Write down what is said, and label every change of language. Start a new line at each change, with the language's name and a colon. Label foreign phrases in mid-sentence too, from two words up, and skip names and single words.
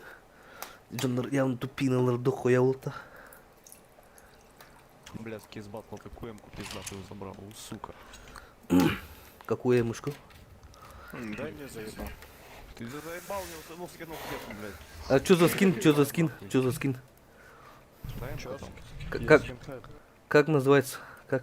Russian: Canlar явно тупиналарды қоя болды. Блядский из батла такую эмку пиздатую забрал, у сука. Какую мышку? Дай мне заебал. Ты заебал, ну скинул сверху, блядь. А что за скин? Что за скин? Что за скин? Дай эмку там. Как называется? Как?